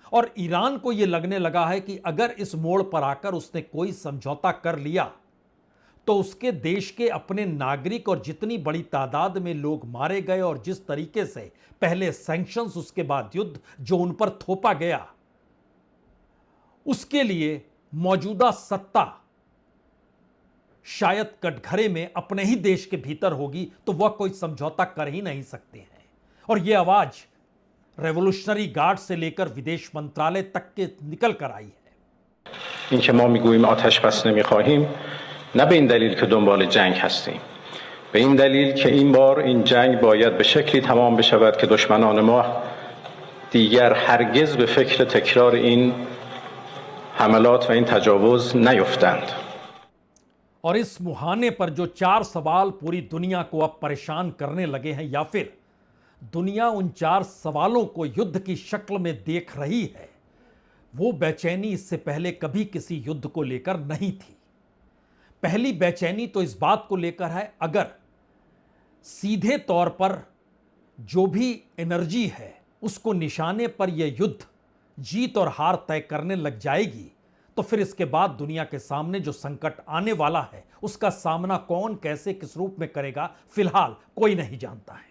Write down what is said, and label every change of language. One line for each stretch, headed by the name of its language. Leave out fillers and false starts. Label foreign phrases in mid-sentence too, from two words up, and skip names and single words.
Hindi: और ईरान को यह लगने लगा है कि अगर इस मोड़ पर आकर उसने कोई समझौता कर लिया तो उसके देश के अपने नागरिक और जितनी बड़ी तादाद में लोग मारे गए और जिस तरीके से पहले सैंक्शंस उसके बाद युद्ध जो उन पर थोपा गया, उसके लिए मौजूदा सत्ता शायद कटघरे में अपने ही देश के भीतर होगी तो वह कोई समझौता कर ही नहीं सकते हैं। और यह आवाज रेवोल्यूशनरी गार्ड से लेकर विदेश मंत्रालय तक के निकल कर आई है।
Persian: اینکه ما میگوییم آتش بس نمیخواهیم نه به این دلیل که دنبال جنگ هستیم، به این دلیل که این بار این جنگ باید به شکلی تمام بشود که دشمنان ما دیگر هرگز به فکر تکرار این حملات و این تجاوز نیفتند.
Hindi: और इस मुहाने पर जो 4 सवाल पूरी दुनिया को अब परेशान करने लगे हैं, या फिर दुनिया उन 4 सवालों को युद्ध की शक्ल में देख रही है, वो बेचैनी इससे पहले कभी किसी युद्ध को लेकर नहीं थी। पहली बेचैनी तो इस बात को लेकर है, अगर सीधे तौर पर जो भी एनर्जी है उसको निशाने पर यह युद्ध जीत और हार तय करने लग जाएगी तो फिर इसके बाद दुनिया के सामने जो संकट आने वाला है उसका सामना कौन कैसे किस रूप में करेगा, फिलहाल कोई नहीं जानता है।